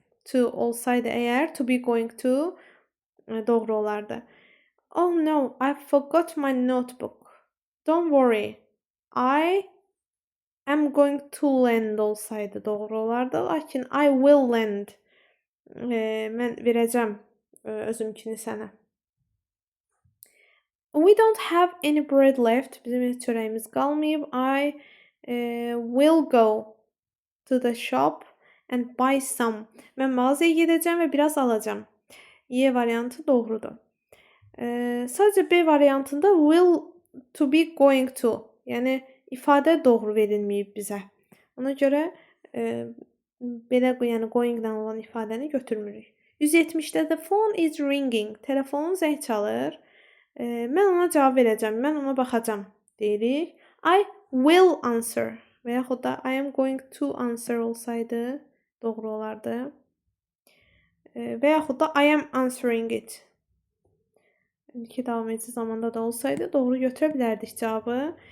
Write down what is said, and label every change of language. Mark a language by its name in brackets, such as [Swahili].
[Azerbaijani] To olsaydı əgər, to be going to doğru olardı. [English] Oh no, I forgot my notebook. Don't worry. I am going to lend [Azerbaijani] olsaydı doğru olardı. [English] Lakin I will lend. [Azerbaijani] Mən verəcəm özümkini sənə. [English] We don't have any bread left. [Azerbaijani] Bizim heç çörəyimiz qalmayıb. [English] I will go to the shop and buy some. [Azerbaijani] Mən mağazaya gedəcəm və biraz alacağam. Y variantı doğrudur. Sadəcə B variantında will to be going to. Yəni ifadə doğru verilməyib bizə. Ona görə belə going ilə olan ifadəni götürmürük. [English] 170-də the phone is ringing. [Azerbaijani] Telefonun zəng çalır. Mən ona cavab verəcəm. Mən ona baxacam deyirik. [English] I will answer. [Azerbaijani] Və yaxud da [English] I am going to answer [Azerbaijani] olsaydı doğru olardı. Və yaxud da [English] I am answering it. [Azerbaijani] İki davam edici zamanda da olsaydı doğru götürə bilərdik cavabı.